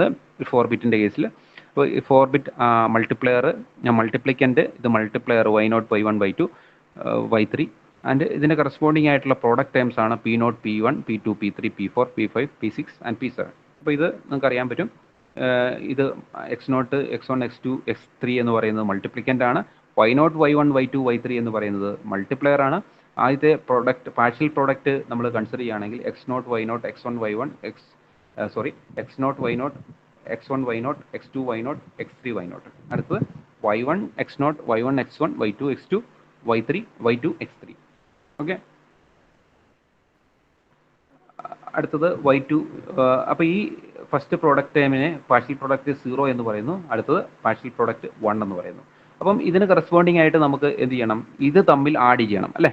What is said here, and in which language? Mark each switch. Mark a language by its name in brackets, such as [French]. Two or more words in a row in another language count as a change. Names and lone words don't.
[Malayalam] ഒരു 4 ബിറ്റിൻ്റെ കേസിൽ അപ്പോൾ 4 [English] bit multiplicand [Malayalam] ഇത് മൾട്ടിപ്ലയർ y0 y1 y2 y3 ആൻഡ് ഇതിൻ്റെ കറസ്പോണ്ടിങ് ആയിട്ടുള്ള [English] product terms [Malayalam] ആണ് p0 p1 p2 p3 p4 p5 p6 ആൻഡ് p7. അപ്പോൾ ഇത് നിങ്ങൾക്ക് അറിയാൻ പറ്റും. ഇത് x0 x1 x2 x3 എന്ന് പറയുന്നത് മൾട്ടിപ്ലിക്കൻ്റ് ആണ്. y0 y1 y2 y3 എന്ന് പറയുന്നത് മൾട്ടിപ്ലയർ ആണ്. ആദ്യത്തെ [English] product partial product [Malayalam] നമ്മൾ കൺസിഡർ ചെയ്യുകയാണെങ്കിൽ x0 y0 x1 y1 x0 y0 x1 y0 x2 y0 x3 y0. അടുത്തത് y1 x0 y1 x1 y2 x2 y3 y2 x3. ഓക്കെ, അടുത്തത് y2. അപ്പോൾ ഈ [English] first product [Malayalam] ടൈമിനെ [English] partial product [Malayalam] 0 എന്ന് പറയുന്നു, അടുത്തത് [English] partial product [Malayalam] 1 എന്ന് പറയുന്നു. അപ്പം ഇതിന് കറസ്പോണ്ടിങ് ആയിട്ട് നമുക്ക് എന്ത് ചെയ്യണം, ഇത് തമ്മിൽ ആഡ് ചെയ്യണം അല്ലേ.